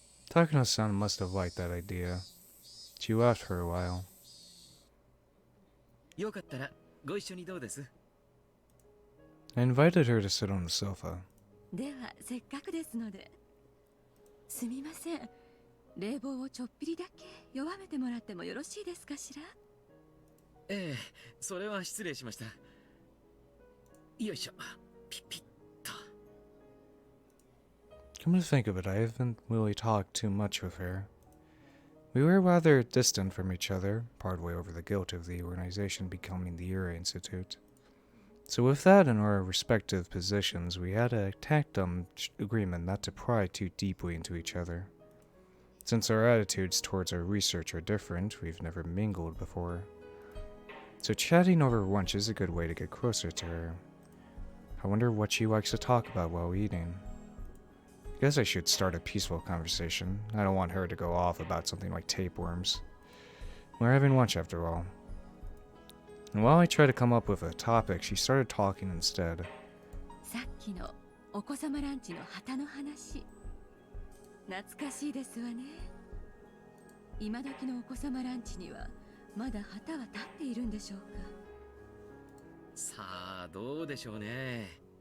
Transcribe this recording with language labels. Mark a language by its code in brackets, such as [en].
[en] Takano-san must have liked that idea. She laughed for a while. [ja] よかったらご一緒にどうです？ [en] I invited her to sit on the sofa. [ja] ではせっかくですので。すみません。冷房をちょっぴりだけ弱めてもらってもよろしいですかしら？ええ、それは失礼しました。よいしょ、ピッピッと。 [en] Come to think of it, I haven't really talked too much with her. We were rather distant from each other, partway over the guilt of the organization becoming the Ura Institute. So with that in our respective positions, we had a tactum agreement not to pry too deeply into each other. Since our attitudes towards our research are different, we've never mingled before. So chatting over lunch is a good way to get closer to her. I wonder what she likes to talk about while eating. I guess I should start a peaceful conversation. I don't want her to go off about something like tapeworms. We're having lunch after all. And while I try to come up with a topic, she started talking instead. [ja] さっきのお子様ランチの旗の話。懐かしいですわね。今時のお子様ランチにはまだ旗は立っているんでしょうか。さあどうでしょうね。